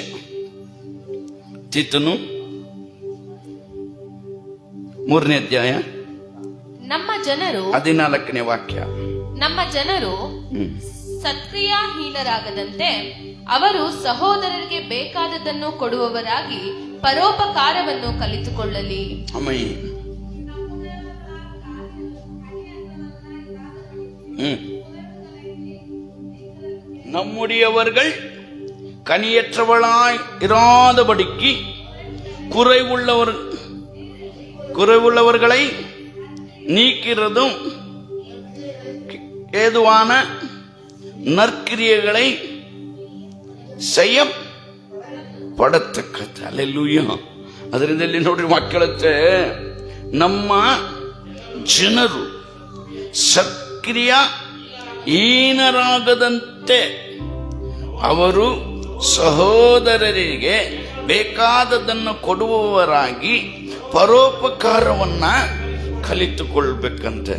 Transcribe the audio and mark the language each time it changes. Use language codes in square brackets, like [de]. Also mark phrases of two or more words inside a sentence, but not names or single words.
[kn] ತೀತನು 3ನೇ ಅಧ್ಯಾಯ ನಮ್ಮ ಜನರು 14ನೇ ವಾಕ್ಯ. ನಮ್ಮ ಜನರು ಸತ್ಕ್ರಿಯಾಹೀನರಾಗದಂತೆ ಅವರು ಸಹೋದರರಿಗೆ ಬೇಕಾದದನ್ನು ಕೊಡುವವರಾಗಿ ಪರೋಪಕಾರವನ್ನು ಕಲಿತುಕೊಳ್ಳಲಿ. [ta] நம்முடையவர்கள் கனியற்றவளாய் இராதபடிக்கு குறைவுள்ளவர்களை நீக்கிறதும் ஏதுவான நற்கிரியைகளை செய்யப்படತಕ್ಕದ್ದು. அல்லேಲೂಯಾ. [kn] ಅದರಿಂದ ಇಲ್ಲಿ ನೋಡ್ರಿ ಮಕ್ಕಳತ್ತೆ, ನಮ್ಮ ಜನರು ಸಕ್ರಿಯ ಹೀನರಾಗದಂತೆ ಅವರು ಸಹೋದರರಿಗೆ ಬೇಕಾದದನ್ನು ಕೊಡುವವರಾಗಿ ಪರೋಪಕಾರವನ್ನ ಕಲಿತುಕೊಳ್ಬೇಕಂತೆ.